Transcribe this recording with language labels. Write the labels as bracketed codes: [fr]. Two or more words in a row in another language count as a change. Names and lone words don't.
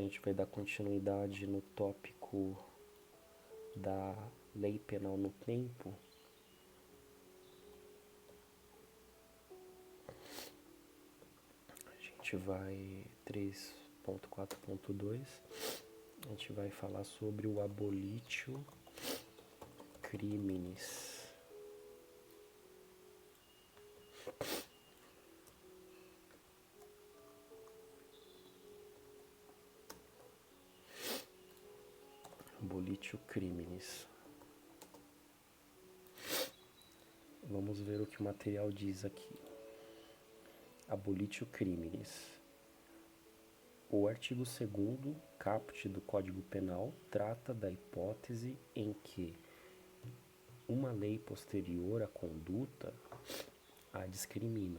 [pt] gente vai dar continuidade no tópico da lei penal no tempo, a gente vai 3.4.2, a gente vai falar sobre o [la] abolitio criminis. Abolitio criminis. [pt] Vamos ver o que o material diz aqui. [la] Abolitio criminis. [pt] O artigo 2º, caput do Código Penal, trata da hipótese em que uma lei posterior à conduta a discrimina.